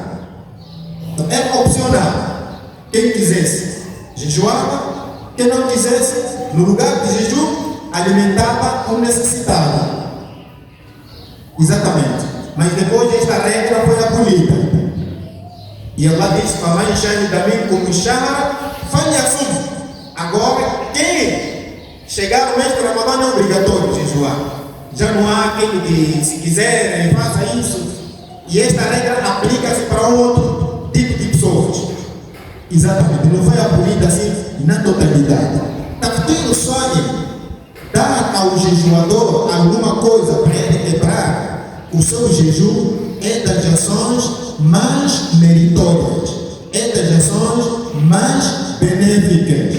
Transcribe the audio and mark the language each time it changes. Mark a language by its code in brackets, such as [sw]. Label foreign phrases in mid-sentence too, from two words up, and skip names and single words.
[pt] Então, era opcional. Quem quisesse, jejuava. Quem não quisesse, no lugar de jejum, alimentava um necessitado. Exatamente. Mas depois esta regra foi abolida. E Allah diz: [ar] "فمن شهد منكم الشهر فليصم." [pt] Agora, quem chegar no mês de Ramadã não é obrigatório jejuar. Já não há aquele que, se quiser, faça isso. E esta regra aplica-se para outro tipo de pessoas. Exatamente. Não foi abolida assim na totalidade. Taftir o saim, dar ao jejuador alguma coisa para ele quebrar o seu jejum, é das ações mais meritórias, é das ações mais benéficas.